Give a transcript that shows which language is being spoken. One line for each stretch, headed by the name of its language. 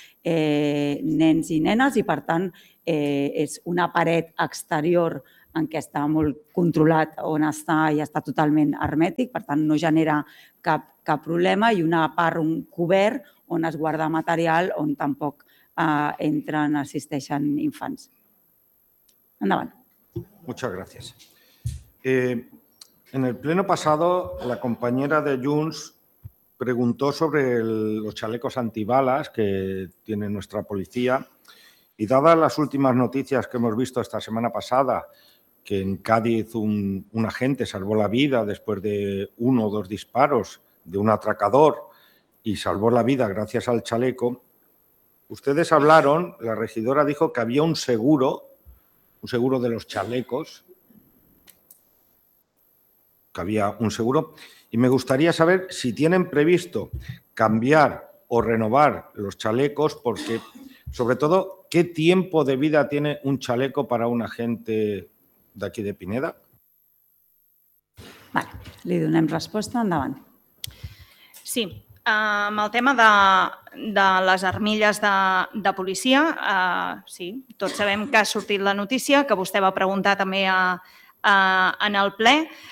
Catalan: nens i nenes i, per tant, és una paret exterior en què està molt controlat on està i està totalment hermètic, per tant, no genera cap problema i una part, un cobert, on es guarda material on tampoc entren, assisteixen infants. Endavant.
Spanish: Muchas gracias. En el pleno pasado, la compañera de Junts preguntó sobre los chalecos antibalas que tiene nuestra policía y dadas las últimas noticias que hemos visto esta semana pasada, que en Cádiz un agente salvó la vida después de uno o dos disparos de un atracador y salvó la vida gracias al chaleco, ustedes hablaron, la regidora dijo que había un seguro de los chalecos, que había un seguro, y me gustaría saber si tienen previsto cambiar o renovar los chalecos, porque, sobre todo, ¿qué tiempo de vida tiene un chaleco para un agente de aquí de Pineda? Vale, le doy una respuesta, andaban. Sí,
Catalan: amb el tema de les armilles de policia, sí, tots sabem que ha sortit la notícia, que vostè va preguntar també en el ple.